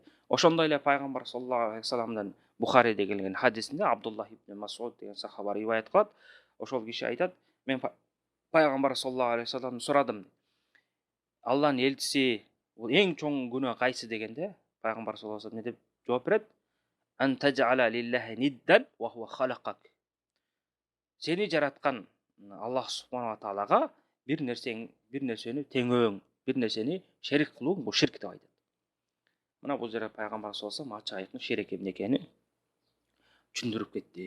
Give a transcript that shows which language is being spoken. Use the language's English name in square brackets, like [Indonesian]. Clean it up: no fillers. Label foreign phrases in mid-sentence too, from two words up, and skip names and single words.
[Kyrgyz] Ошондой эле пайгамбар [Arabic] صلى الله عليه وسلم [Kyrgyz] Бухариде келген хадисинде Абдуллах ибн Мас'уд деген сахаба риваят кылат. Ошол киши айтат: "Мен пайгамбар [Arabic] صلى الله عليه وسلم [Kyrgyz] сурадым. Алланын элчиси, бул эң чоң күнөө кайсы дегенде, пайгамбар [Arabic] صلى الله عليه وسلم [Kyrgyz] эмне деп жооп берет? [Arabic] أن تجعل لله ندا وهو خلقك." [Kyrgyz] Сени жараткан Аллах [Arabic] سبحانه تعالى [Kyrgyz] бир нерсени теңөөң, бир нерсени шерик кылууң бул ширк деп айтат. Мына бул жерде пайгамбар [Arabic] صلى الله عليه وسلم [Kyrgyz] ачык айкын ширк эмне экенин түшүндүрүп кетти.